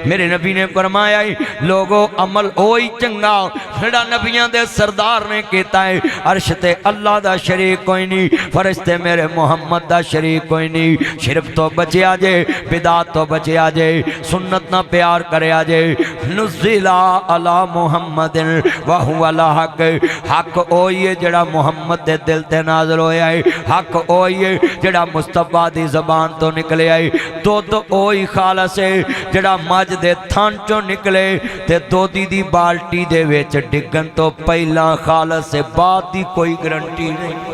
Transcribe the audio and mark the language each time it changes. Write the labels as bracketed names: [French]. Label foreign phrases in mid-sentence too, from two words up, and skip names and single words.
[Punjabi] میرے نبی نے فرمایا لوگو عمل اوہی چنگا جیہڑا نبیاں دے سردار نے کیتا ہے. عرش تے اللہ دا شریک کوئی نہیں فرشتے میرے محمد دا شریک کوئی نہیں. شرک توں بچیا جے بدعت توں بچیا جے سنت نال پیار کریا جے. [Arabic] نزل على محمد وهو الحق [Punjabi] حق اوہی ہے جیہڑا محمد دے دل تے نازل ہویا ہے حق اوہی ہے جیہڑا مصطفیٰ دی زبان توں نکلے ہے. دودھ اوہی خالص ہے جیہڑا مجھ دے تھن چوں نکلے تے دودھی دی بالٹی دے وچ ڈگن توں پہلاں خالص ہے بعد دی کوئی گارنٹی نہیں.